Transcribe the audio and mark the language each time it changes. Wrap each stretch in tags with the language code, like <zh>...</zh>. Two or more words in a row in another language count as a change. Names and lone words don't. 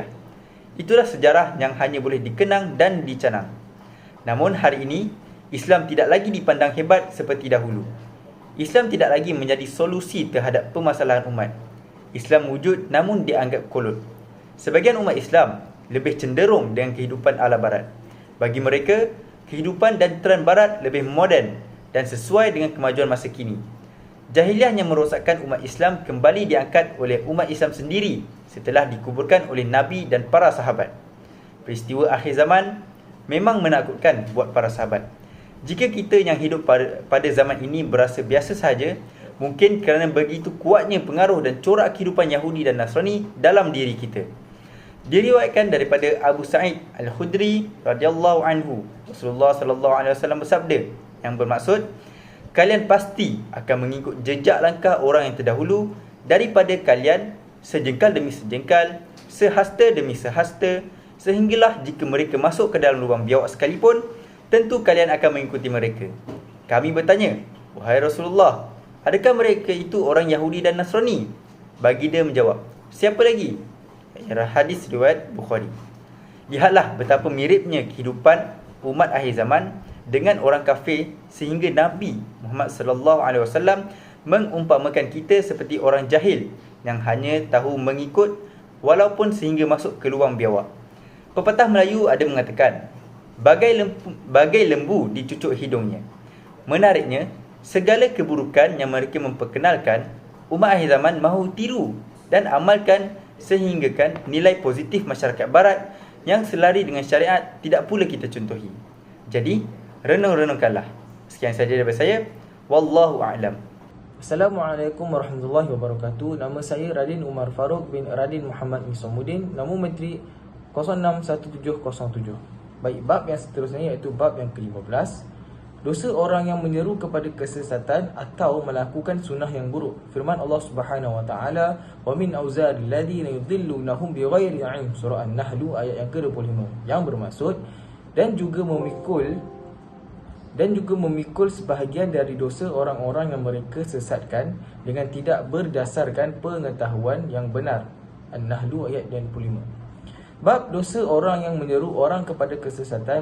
<ms>Itulah sejarah yang hanya boleh dikenang dan dicanang. Namun hari ini, Islam tidak lagi dipandang hebat seperti dahulu. Islam tidak lagi menjadi solusi terhadap permasalahan umat. Islam wujud namun dianggap kolot. Sebagian umat Islam lebih cenderung dengan kehidupan ala Barat. Bagi mereka, kehidupan dan trend Barat lebih moden dan sesuai dengan kemajuan masa kini. Jahiliah yang merosakkan umat Islam kembali diangkat oleh umat Islam sendiri setelah dikuburkan oleh Nabi dan para sahabat. Peristiwa akhir zaman memang menakutkan buat para sahabat. Jika kita yang hidup pada zaman ini berasa biasa sahaja, mungkin kerana begitu kuatnya pengaruh dan corak kehidupan Yahudi dan Nasrani dalam diri kita. Diriwayatkan daripada Abu Sa'id Al-Khudri</ms> <ar>رضي الله عنه,</ar> <ms>Rasulullah</ms> <ar>صلى الله عليه وسلم</ar> <ms>bersabda, yang bermaksud, kalian pasti akan mengikut jejak langkah orang yang terdahulu daripada kalian, sejengkal demi sejengkal, sehasta demi sehasta, sehinggalah jika mereka masuk ke dalam lubang biawak sekalipun, tentu kalian akan mengikuti mereka. Kami bertanya, wahai Rasulullah, adakah mereka itu orang Yahudi dan Nasrani? Baginda menjawab, siapa lagi? Hadis riwayat Bukhari. Lihatlah betapa miripnya kehidupan umat akhir zaman dengan orang kafir, sehingga Nabi Muhammad</ms> <ar>صلى الله عليه وسلم</ar> <ms>mengumpamakan kita seperti orang jahil yang hanya tahu mengikut walaupun sehingga masuk ke lubang biawak. Pepatah Melayu ada mengatakan, bagai lembu dicucuk hidungnya. Menariknya, segala keburukan yang mereka memperkenalkan, umat akhir zaman mahu tiru dan amalkan, sehinggakan nilai positif masyarakat barat yang selari dengan syariat tidak pula kita contohi. Jadi, renung-renungkanlah. Sekian saja daripada saya.</ms> <ar>والله أعلم. السلام عليكم ورحمة الله وبركاته.</ar> <ms>Nama saya Radin Umar Farouk bin Radin Muhammad Misamuddin, nama menteri 061707. Baik, bab yang seterusnya iaitu bab yang ke-15. Dosa orang yang menyeru kepada kesesatan atau melakukan sunnah yang buruk.</ms> <ar>Firman Allah سبحانه وتعالى, "ومن أوزار الذين يضلونهم بغير علم."</ar> <ms>Surah An-Nahl ayat yang ke-25. Yang bermaksud dan juga memikul sebahagian dari dosa orang-orang yang mereka sesatkan dengan tidak berdasarkan pengetahuan yang benar. An-Nahl ayat 25. Bab dosa orang yang menyeru orang kepada kesesatan.</ms>